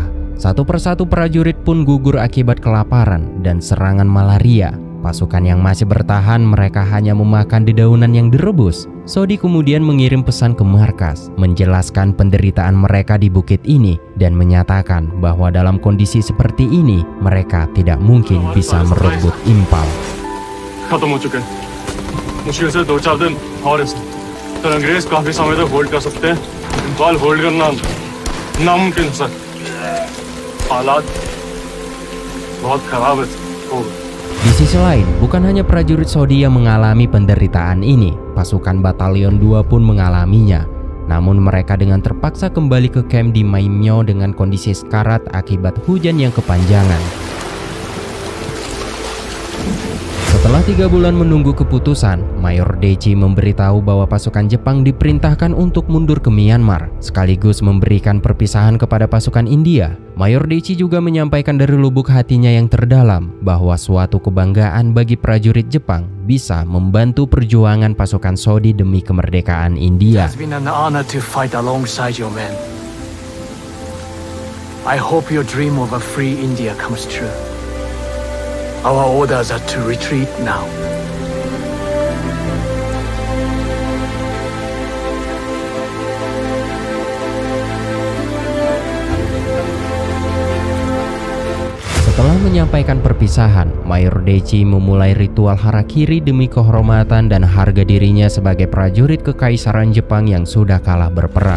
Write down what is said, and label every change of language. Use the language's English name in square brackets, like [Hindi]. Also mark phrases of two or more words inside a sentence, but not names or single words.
[Indonesian] Satu persatu prajurit pun gugur akibat kelaparan dan serangan malaria. Pasukan yang masih bertahan mereka hanya memakan dedaunan yang direbus. Sodi kemudian mengirim pesan ke markas, menjelaskan penderitaan mereka di bukit ini dan menyatakan bahwa dalam kondisi seperti ini mereka tidak mungkin bisa merebut Impal. [Hindi] तो अंग्रेज काफी समय तक होल्ड कर सकते हैं. इम्फाल होल्ड करना नामुमकिन सर. हालात बहुत खराब है. [Indonesian] Di sisi lain, bukan hanya prajurit Sodi yang mengalami penderitaan ini, pasukan Batalion 2 pun mengalaminya. Namun mereka dengan terpaksa kembali ke camp di Maimyo dengan kondisi sekarat akibat hujan yang kepanjangan. Setelah 3 bulan menunggu keputusan, Mayor Daichi memberitahu bahwa pasukan Jepang diperintahkan untuk mundur ke Myanmar, sekaligus memberikan perpisahan kepada pasukan India. Mayor Daichi juga menyampaikan dari lubuk hatinya yang terdalam bahwa suatu kebanggaan bagi prajurit Jepang bisa membantu perjuangan pasukan Sodi demi kemerdekaan India. [English] It's been an honor to fight alongside your men. I hope your dream of a free India comes true. Our orders are to retreat now. [Indonesian] Setelah menyampaikan perpisahan, Mayor Daichi memulai ritual harakiri demi kehormatan dan harga dirinya sebagai prajurit kekaisaran Jepang yang sudah kalah berperang.